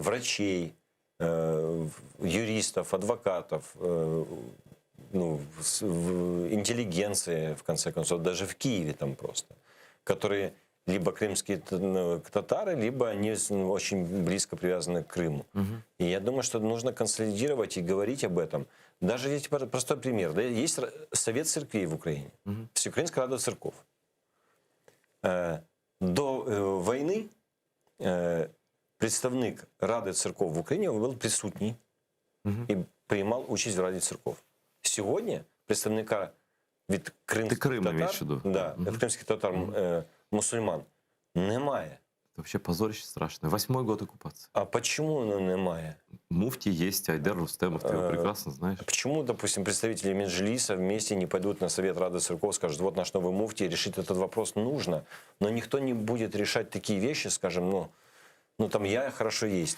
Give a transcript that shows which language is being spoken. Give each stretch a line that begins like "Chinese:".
Russian: Врачей, юристов, адвокатов, ну, интеллигенции, в конце концов, даже в Киеве там просто, которые либо крымские татары, либо они очень близко привязаны к Крыму. И я думаю, что нужно консолидировать и говорить об этом. Даже есть простой пример. Да, есть Совет церквей в Украине. Всеукраинская рада церков.
Ukrainian: До войны представник Ради церков в Україні був присутній і приймав участь в Раді церков. Сьогодні представника від кримських татар, від кримських татар мусульман немає.
Russian: Это вообще позорище страшное. 8-й год оккупации. А почему немає? Муфти есть, Айдар Рустемов, ты его прекрасно знаешь. Почему, допустим, представители Меджлиса вместе не пойдут на Совет Рады церков, скажут, вот наш новый муфти, решить этот вопрос нужно, но никто не будет решать такие вещи, скажем, ну там я хорошо есть.